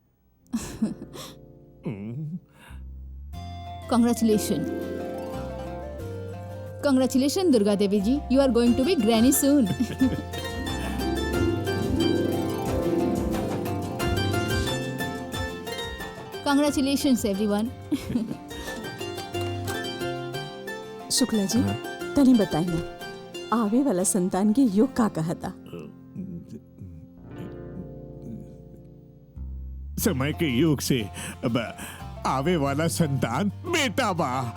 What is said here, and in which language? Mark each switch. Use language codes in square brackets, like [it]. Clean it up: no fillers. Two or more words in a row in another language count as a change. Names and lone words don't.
[en] Congratulations, Durga Devi ji. You are going to be granny soon. Congratulations, everyone. [bho] शुक्ला जी, तनी बताई ना, आवे वाला संतान के योग का कहा था? समय के योग से अब आवे वाला संतान बेटा बा।